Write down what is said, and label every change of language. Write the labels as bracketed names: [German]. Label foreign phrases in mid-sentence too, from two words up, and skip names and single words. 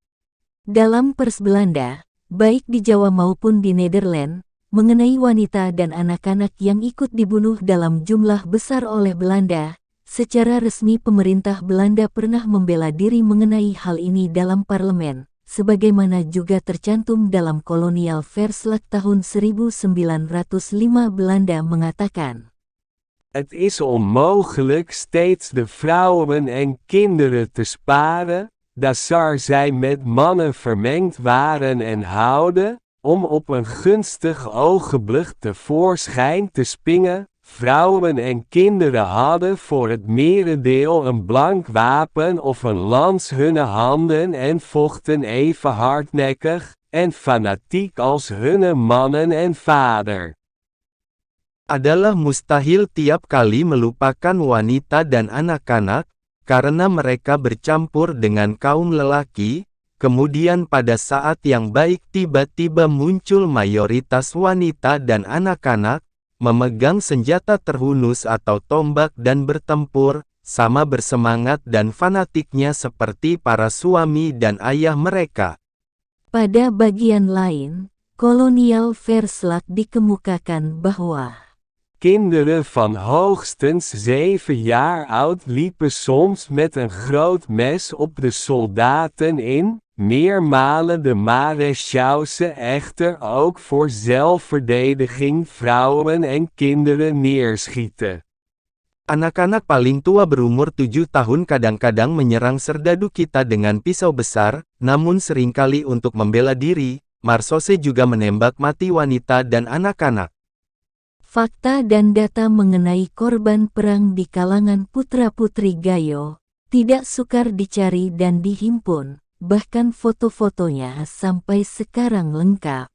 [Indonesian] Dalam pers Belanda, baik di Jawa maupun di Nederland, mengenai wanita dan anak-anak yang ikut dibunuh dalam jumlah besar oleh Belanda, secara resmi pemerintah Belanda pernah membela diri mengenai hal ini dalam parlemen, sebagaimana juga tercantum dalam Kolonial Verslag tahun 1905 Belanda mengatakan, [Dutch] Het is onmogelijk steeds de vrouwen en kinderen te sparen, daar zij met mannen vermengd waren en houden, om op een gunstig ogenblik tevoorschijn te springen. Vrouwen en kinderen hadden voor het merendeel een blank wapen of een lans hun handen en vochten even hardnekkig en fanatiek als hun mannen en vader. [Indonesian] Adalah mustahil tiap kali melupakan wanita dan anak-anak, karena mereka bercampur dengan kaum lelaki, kemudian pada saat yang baik tiba-tiba muncul mayoritas wanita dan anak-anak, memegang senjata terhunus atau tombak dan bertempur, sama bersemangat dan fanatiknya seperti para suami dan ayah mereka. Pada bagian lain, Kolonial Verslag dikemukakan bahwa [Dutch] Kinderen van hoogstens 7 jaar oud liepen soms met een groot mes op de soldaten in, meermalen de marechausse echter ook voor zelfverdediging vrouwen en kinderen neerschieten. [Indonesian] Anak-anak paling tua berumur 7 tahun kadang-kadang menyerang serdadu kita dengan pisau besar, namun seringkali untuk membela diri, Marsose juga menembak mati wanita dan anak-anak. fakta dan data mengenai korban perang di kalangan putra-putri Gayo tidak sukar dicari dan dihimpun, bahkan foto-fotonya sampai sekarang lengkap.